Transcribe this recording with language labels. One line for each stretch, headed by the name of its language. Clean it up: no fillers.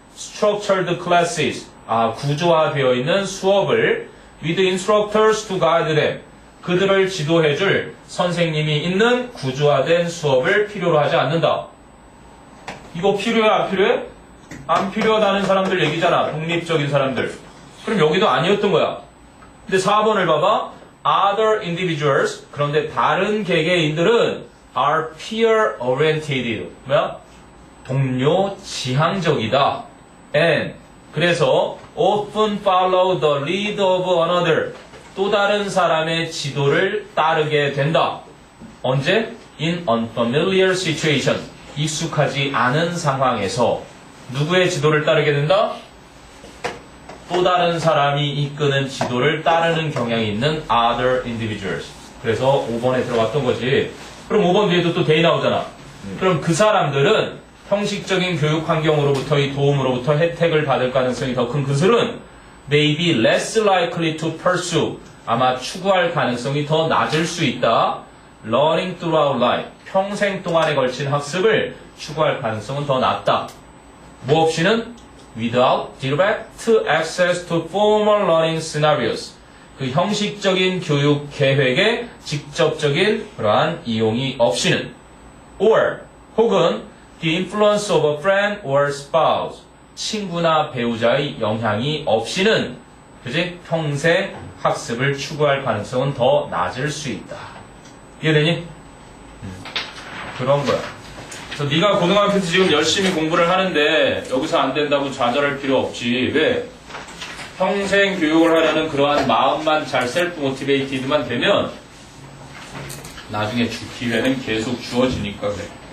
English: structured classes,
Korean: 구조화되어 있는 수업을
English: with instructors to guide them,
Korean: 그들을 지도해줄 선생님이 있는 구조화된 수업을 필요로 하지 않는다. 이거 필요해, 안 필요해? 안 필요하다는 사람들 얘기잖아. 독립적인 사람들. 그럼 여기도 아니었던 거야. 근데 4번을 봐봐.
English: Other individuals,
Korean: 그런데 다른 개개인들은
English: are peer oriented,
Korean: 뭐야? 동료 지향적이다. And 그래서
English: often follow the lead of another,
Korean: 또 다른 사람의 지도를 따르게 된다. 언제?
English: In unfamiliar situation,
Korean: 익숙하지 않은 상황에서 누구의 지도를 따르게 된다? 또 다른 사람이 이끄는 지도를 따르는 경향이 있는
English: other individuals.
Korean: 그래서 5번에 들어갔던 거지. 그럼 5번 뒤에도 또 they 나오잖아. 그럼 그 사람들은 형식적인 교육 환경으로부터의 도움으로부터 혜택을 받을 가능성이 더 큰 그들은
English: may be less likely to pursue,
Korean: 아마 추구할 가능성이 더 낮을 수 있다.
English: learning throughout life,
Korean: 평생 동안에 걸친 학습을 추구할 가능성은 더 낮다. 뭐 없이는?
English: without direct access to formal learning scenarios,
Korean: 그 형식적인 교육 계획에 직접적인 그러한 이용이 없이는. or 혹은
English: the influence of a friend or spouse,
Korean: 친구나 배우자의 영향이 없이는, 그지? 평생 학습을 추구할 가능성은 더 낮을 수 있다. 이해되니? 그런 거야. 그래서 네가 고등학교 때 지금 열심히 공부를 하는데 여기서 안 된다고 좌절할 필요 없지. 왜? 평생 교육을 하려는 그러한 마음만 잘 셀프 모티베이티드만 되면 나중에 줄 기회는 계속 주어지니까 그래.